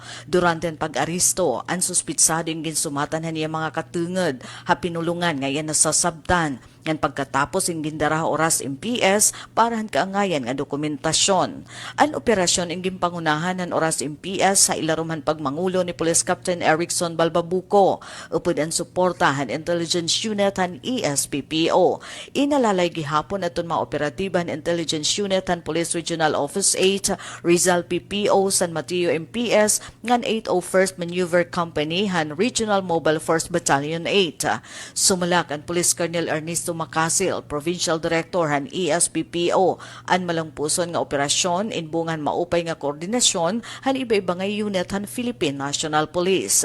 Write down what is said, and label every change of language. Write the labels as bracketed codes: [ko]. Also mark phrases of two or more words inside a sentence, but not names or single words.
[war] Durante ang pag-aristo, ang suspitsado yung ginsumatan niya mga katungod ha pinulungan ngayon nasasabtan. Yan pagkatapos ang gindara oras MPS para ang kaangayan nga dokumentasyon. Ang operasyon ang gimpangunahan ng oras MPS sa ilaruman pagmangulo ni Police Captain Erickson Balbabuco upod ang suportahan Intelligence Unit han ESPPO. Inalalay gihapon aton mga operatiban Intelligence Unit han Police Regional Office 8, Rizal PPO, San Mateo MPS, ngan 801st Maneuver Company han Regional Mobile Force Battalion 8. Sumalak ang Police Colonel Ernesto Macasil, Provincial Director han ESPPO, ang malangpuson nga operasyon inbungan maupay nga koordinasyon han iba-iba nga unit han Philippine National Police.